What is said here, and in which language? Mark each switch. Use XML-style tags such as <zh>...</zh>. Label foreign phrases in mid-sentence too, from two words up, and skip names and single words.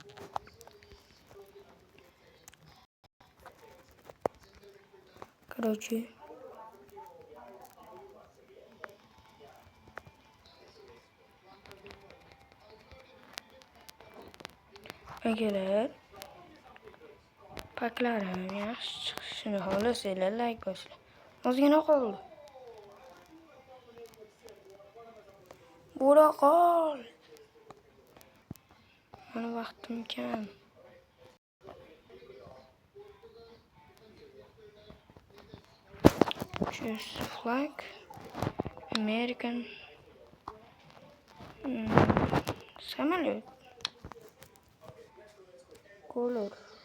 <uz>Короче, akalar, paklarim yaxshi chiqishini xohlasanglar like bosinglar. Ozgina qoldi. Bo'la qol. Mana vaqtim kam.</uz> <en>Choose flag. American.</en> <uz>Samolyot.</uz> <en>Color.</en>